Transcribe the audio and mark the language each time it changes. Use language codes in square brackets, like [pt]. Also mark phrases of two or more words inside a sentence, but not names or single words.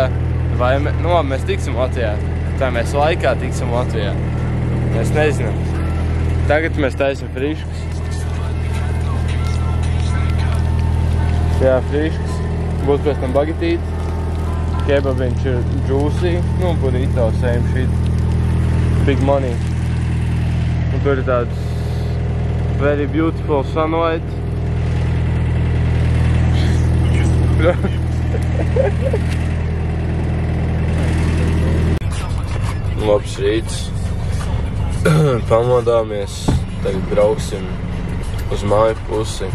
[lv] Vai mēs tiksim Latvijā. Tā mēs laikā tiksim Latvijā. Mēs nezinām. Tagad mēs taisam friškus. Jā, friškus. Būs pēc tam bagetīti. Kebabiņš ir juicy. Nu, [en] burrito, same shit. Big money. [lv] Un tur ir tāds [en] very beautiful sunlight. [lv] Labs rīts. Pamodāmies. Tagad brauksim uz māju pusi.